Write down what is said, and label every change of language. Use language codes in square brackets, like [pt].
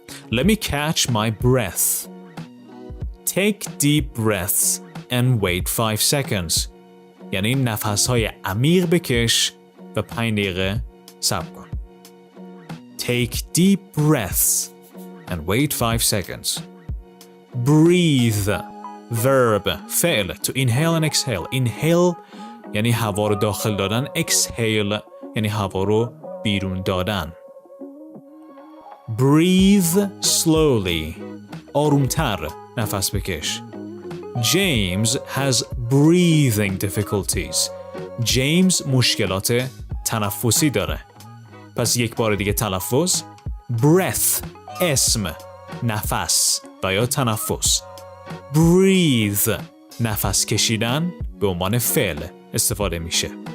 [en] Let me catch my breath. Take deep breaths and wait 5 seconds. [fa] یعنی نفس‌های عمیق بکش و 5 دقیقه صبر کن. [en] Take deep breaths and wait 5 seconds. Breathe. Verb. فعل. To inhale and exhale. [fa] Inhale یعنی هوا رو داخل دادن. Exhale یعنی هوا رو بیرون دادن. [en] Breathe slowly. [fa] آرومتر نفس بکش. [en] James has breathing difficulties. [fa] James مشکلات تنفسی داره. پس یک بار دیگه تلفظ. Breath اسم نفس و یا تنفس. Breathe نفس کشیدن به عنوان فعل استفاده میشه.